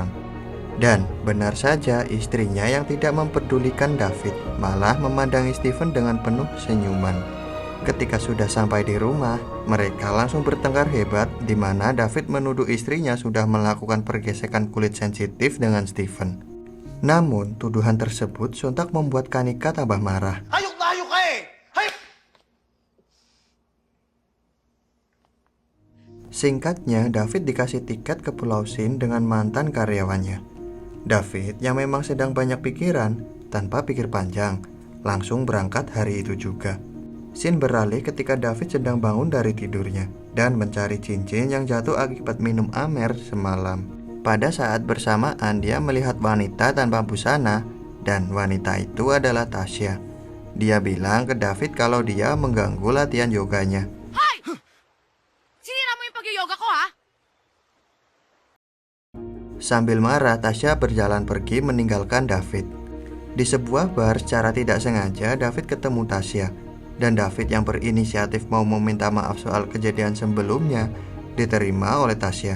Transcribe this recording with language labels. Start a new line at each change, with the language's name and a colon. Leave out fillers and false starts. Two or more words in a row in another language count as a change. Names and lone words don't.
Indonesian: Dan benar saja, istrinya yang tidak mempedulikan David malah memandangi Stephen dengan penuh senyuman. Ketika sudah sampai di rumah, mereka langsung bertengkar hebat, di mana David menuduh istrinya sudah melakukan pergesekan kulit sensitif dengan Stephen. Namun, tuduhan tersebut sontak membuat Kanika tambah marah.
Filipino: Hayok na hayok ka eh! Hayok!
Indonesian: Singkatnya, David dikasih tiket ke Pulau Sin dengan mantan karyawannya. David yang memang sedang banyak pikiran, tanpa pikir panjang, langsung berangkat hari itu juga. Scene beralih ketika David sedang bangun dari tidurnya dan mencari cincin yang jatuh akibat minum amer semalam. Pada saat bersamaan dia melihat wanita tanpa busana, dan wanita itu adalah Tasya. Dia bilang ke David kalau dia mengganggu latihan yoganya. Hoy!
Filipino: Sinira mo yung pag-yoga ko, ha?
Indonesian: Sambil marah, Tasya berjalan pergi meninggalkan David. Di sebuah bar secara tidak sengaja, David ketemu Tasya. Dan David yang berinisiatif mau meminta maaf soal kejadian sebelumnya diterima oleh Tasya.